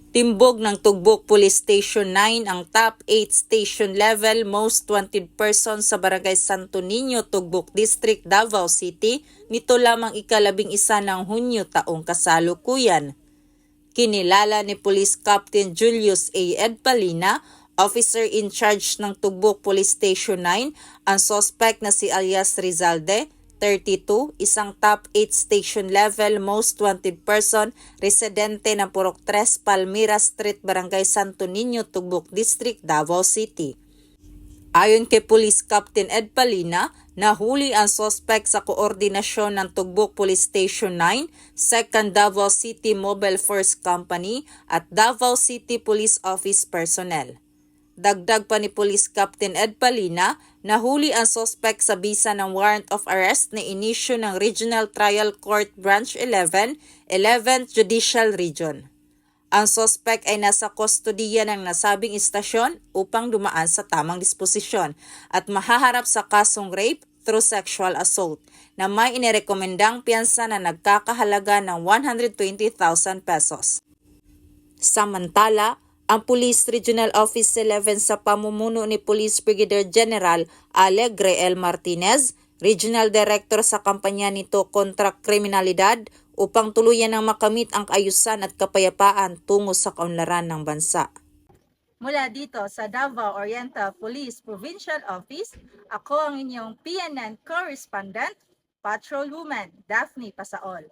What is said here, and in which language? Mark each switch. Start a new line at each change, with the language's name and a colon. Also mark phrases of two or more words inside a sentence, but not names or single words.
Filipino: Timbog ng Tugbok Police Station 9 ang
English: top 8 station level most wanted person
Filipino: sa Barangay Santo Niño, Tugbok District, Davao City nito lamang ika-11 ng Hunyo taong kasalukuyan. Kinilala ni Police Captain Julius A. Edpalina,
English: officer in charge
Filipino: ng Tugbok Police Station 9, ang suspect na si alias Rizalde, 32, isang
English: top 8 station level most wanted person,
Filipino: residente ng Purok 3, Palmira Street, Barangay Santo Niño, Tugbok District, Davao City. Ayon kay Police Captain Ed Palina, nahuli ang suspect sa koordinasyon ng Tugbok Police Station 9, 2nd Davao City Mobile Force Company at Davao City Police Office personnel. Dagdag pa ni Police Captain Ed Palina, nahuli ang suspect sa bisa ng
English: warrant of arrest
Filipino: na inisyu ng Regional Trial Court Branch 11, 11th Judicial Region. Ang suspect ay nasa kustodiya ng nasabing istasyon upang dumaan sa tamang disposisyon at mahaharap sa kasong
English: rape through sexual assault
Filipino: na may inirekomendang piyansa na nagkakahalaga ng 120,000 pesos. Samantala, ang Police Regional Office 11 sa pamumuno ni Police Brigadier General Alegre L. Martinez, Regional Director sa kampanya nito kontra kriminalidad upang tuluyan ng makamit ang kaayusan at kapayapaan tungo sa kaunlaran ng bansa. Mula dito sa Davao Oriental Police Provincial Office, ako ang inyong PNN Correspondent, Patrolwoman Daphne Pasaol.